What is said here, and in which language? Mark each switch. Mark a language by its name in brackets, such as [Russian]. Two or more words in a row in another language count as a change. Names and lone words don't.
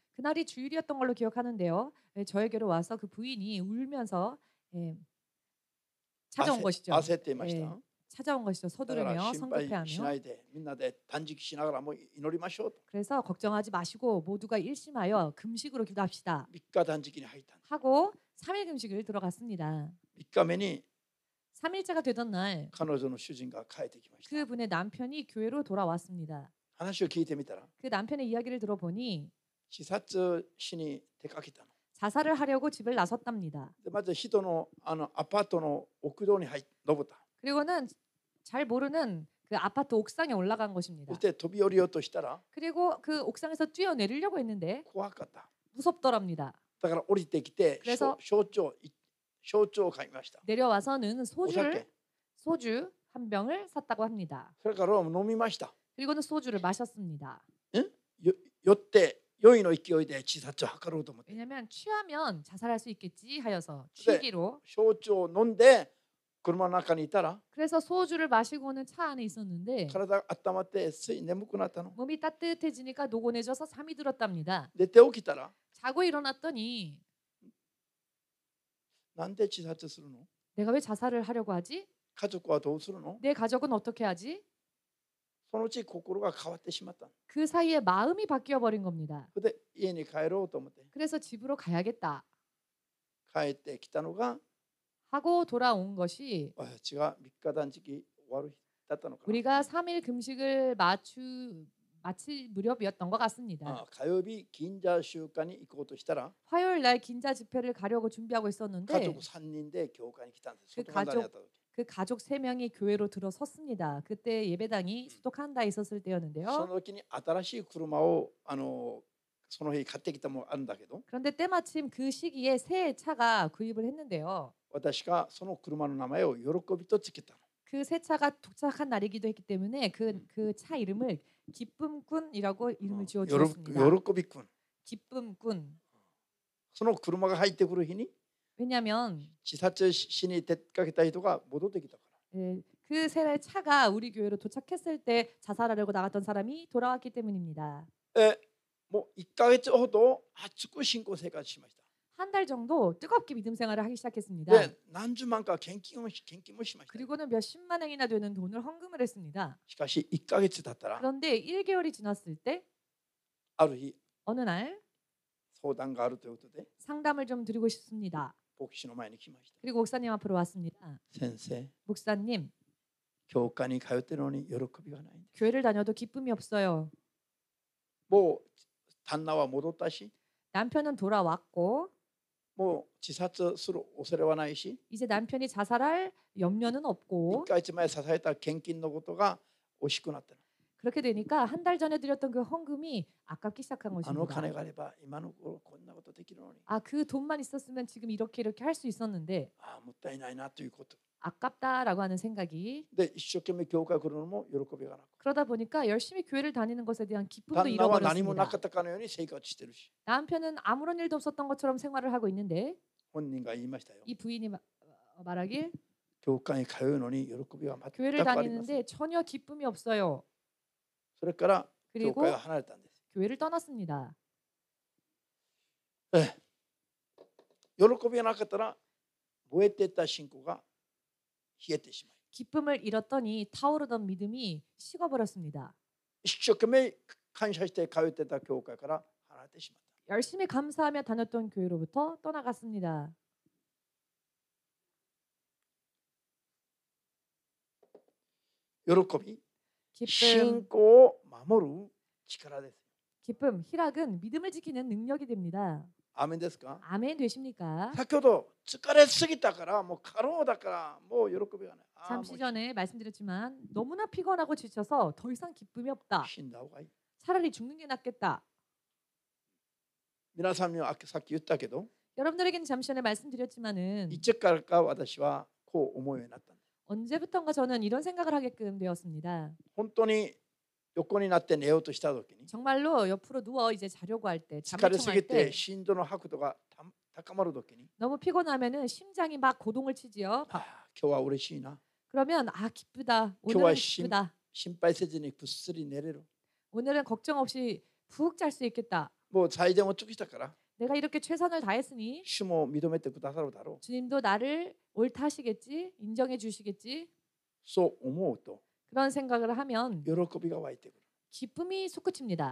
[Korean] 그날이 주일이었던 걸로 기억하는데요. 저에게로 와서 그 부인이 울면서 찾아온 것이죠. [Japanese] 焦っていました [Korean] 찾아온 것이죠. [Japanese] だから [Korean] 서두르며 [Japanese] 心配しな [Korean] 성급해하며. [Japanese] いでみんなで断食しながらもう祈りましょうと [Korean] 그래서 걱정하지 마시고 모두가 일심하여 금식으로 기도합시다. [Japanese] 3 日断食に入ったんです [Korean] 하고 3일 금식을 들어갔습니다. [Japanese] 3 日目に [Korean] 3일째가 되던 날 [Japanese] 彼女の主人が帰ってきました [Korean] 그분의 남편이 교회로 돌아왔습니다. [Japanese] 話を聞いてみたら [Korean] 그 남편의 이야기를 들어보니 [Japanese] 自殺しに出かけたの [Korean] 자살을 하려고 집을 나섰답니다. [Japanese] でまず人のアパートの屋上に登った [Korean] 그리고는 잘 모르는 그 아파트 옥상에 올라간 [Japanese] そ [Korean] 것입니다. [Japanese] して飛び降りようとしたら [Korean] 그리고 그 옥상에서 뛰어내리려고 했는데 [Japanese] 怖かった [Korean] 무섭더랍니다. [Japanese] だから降りてきて [Korean] 그래서 [Japanese] 焼酎を買いました [Korean] 내려와서는 [Japanese] お [Korean] 소주 [Japanese] 酒 [Korean] 한 병을 샀다고 합니다. [Japanese] それから飲みました [Korean] 그리고는 소주를 마셨습니다. [Japanese] 酔って酔いの勢いで自殺を図ろうと思って [Korean] 왜냐하면 취하면 자살할 수 있겠지 하여서 취기로. [Japanese] 焼酎を飲んで車の中にいたら [Korean] 그래서 소주를 마시고는 차 안에 있었는데 [Japanese] 体が温まってつい眠くなったの [Korean] 몸이 따뜻해지니까 노곤해져서 잠이 들었답니다. [Japanese] で起きたら [Korean] 자고 일어났더니 [Japanese] なんで自殺するの [Korean] 내가 왜 자살을 하려고 하지? [Japanese] 家族はどうするの [Korean] 내 가족은 어떻게 하지? [Japanese] そのうち心が変わってしまったの [Korean] 그 사이에 마음이 바뀌어 버린 겁니다. [Japanese] それで家に帰ろうと思って [Korean] 그래서 집으로 가야겠다 [Japanese] 帰ってきたのが [Korean] 하고 돌아온 것이 [Japanese] 私が3日断食終わる日だったのかな [Korean] 우리가 3일 금식을 마칠 무렵이었던 것 같습니다. [Japanese] 火曜日銀座集会に行こうとしたら [Korean] 화요일 날 긴자 집회를 가려고 준비하고 [Japanese] 家 [Korean] 있었는데 [Japanese] 族3人で教会に来たんです [Korean] 그 [Japanese] 外神田にあった時 [Korean] 그 가족 3명이 교회로 들어섰습니다. 그때 예배당이 수도칸다에 있었을 [Japanese] そ [Korean] 때였는데요. [Japanese] の時に新しい車をその日買ってきたものがあるんだけど [Korean] 그런데 때마침 그 시기에 새 차가 구입을 했는데요. [Japanese] 私がその車の名前を喜びとつけたの [Korean] 그 새 차가 도착한 날이기도 했기 때문에 그 차 이름을 기쁨꾼이라고 이름을 지어 [Japanese] 喜 [Korean] 주었습니다. [Japanese] びくん [Korean] 기쁨꾼. [Japanese] その車が入ってくる日に [Korean] 왜냐하면 [Japanese] 自殺しに出かけた人が戻ってきたから [Korean] 그 새 차가 우리 교회로 도착했을 때 자살하려고 나갔던 사람이 돌아왔기 때문입니다. [Japanese] もう1ヶ月ほど熱く信仰生活しました [Korean] 한 달 정도 뜨겁게 믿음 생활을 하기 시작했습니다. [Japanese] で何十万か献金もしました [Korean] 그리고는 몇십만 원이나 되는 돈을 헌금을 했습니다. [Japanese] しかし1ヶ月経ったら [Korean] 그런데 1개월이 지났을 때 [Japanese] ある日 [Korean] 어느 날 [Japanese] 相談があるということで [Korean] 상담을 좀 드리고 싶습니다. [Japanese] 牧師の前に来ました [Korean] 그리고 목사님 앞으로 왔습니다. [Japanese] 先生 [Korean] 목사님, [Japanese] 教会に通ってるのに喜びがないんです [Korean] 교회를 다녀도 기쁨이 없어요. [Japanese] もう旦那は戻ったし [Korean] 남편은 돌아왔고 [Japanese] もう自殺する恐れはないし [Korean] 이제 남편이 자살할 염려는 [Japanese] 1 [Korean] 없고 [Japanese] ヶ月前支えた献金のことが惜しくなったの [Korean] 그렇게 되니까 한 달 전에 드렸던 그 헌금이 아깝기 시작한 [Japanese] あの金 [Korean] 것입니다. [Japanese] があれば今の頃こんなことできるのに [Korean] 아, 그 돈만 있었으면 지금 이렇게 할 수 있었는데 [Japanese] もったいないなということ [Korean] 아깝다라고 하는 생각이 [Japanese] で一生懸命教会来るのも喜びがなく [Korean] 그러다 보니까 열심히 교회를 다니는 것에 대한 기쁨도 [Japanese] 旦那は何もな [Korean] 잃어버렸습니다. [Japanese] かったかのように生活してるし [Korean] 남편은 아무런 일도 없었던 것처럼 생활을 하고 있는데 [Japanese] 本人が言いましたよ [Korean] 이 부인이 말하길 [Japanese] 教会に通うのに喜びは全 [Korean] 교회를 [Japanese] くありません [Korean] 다니는데 전혀 기쁨이 없어요. [Japanese] それから教 [Korean] 그리고 [Japanese] 会を離れたんです [Korean] 교회를 떠났습니다. [Japanese] 喜びがなかったら燃えていった信仰が冷えてしまい [Korean] 기쁨을 잃었더니 타오르던 믿음이 식어버렸습니다. [Japanese] 一生懸命感謝して通ってた教会から離れてしまった [Korean] 열심히 감사하며 다녔던 교회로부터 떠나갔습니다. [Japanese] 喜び、 [Korean] 기쁨, [Japanese] 信仰を守る力です。 [Korean] 기쁨, 희락은 믿음을 지키는 능력이 됩니다. [Japanese] アーメンですか？ [Korean] 아멘 되십니까? [Japanese] 先ほど疲れすぎたからもう過労だからもう喜びがない。ああ、も [Korean] 잠시 [Japanese] う [Korean] 전에 말씀드렸지만 너무나 피곤하고 지쳐서 더 이상 기쁨이 없다. [Japanese] 死んだ方がいい。 [Korean] 차라리 죽는 게 낫겠다. [Japanese] 皆さんにはさっき言ったけど、 [Korean] 여러분들에게는 잠시 전에 말씀드렸지만은 [Japanese] いつからか私はこう思うようになったんです。 [Korean] 언제부턴가 저는 이런 생각을 하게끔 되었습니다. [Japanese] 本当に横になって寝ようとした時に [Korean] 정말로 옆으로 누워 이제 자려고 할 때, [Japanese] 疲 [Korean] 잠을 [Japanese] れす [Korean] 청할 [Japanese] ぎ [Korean] 때 [Japanese] て心臓の拍度が高まる時に [Korean] 너무 피곤하면은 심장이 막 고동을 치지요. [Japanese] ああ今日は嬉しいな。 [Korean] 그러면 아 기쁘다. 오늘은 교와 기쁘다. [Japanese] 心配せずにぐっすり寝れる。 [Korean] 오늘은 걱정 없이 푹 잘 수 있겠다. [Japanese] もう最善を尽くしたから [Korean] 내가 이렇게 최선을 다했으니 [Japanese] 主も認めてくださるだろう。 [Korean] 주님도 나를 옳다 하시겠지, 인정해 주시겠지. [Japanese] そう思うと [Korean] 그런 생각을 하면 [Japanese] 喜びが湧いてくる。 [Korean] 기쁨이 솟구칩니다.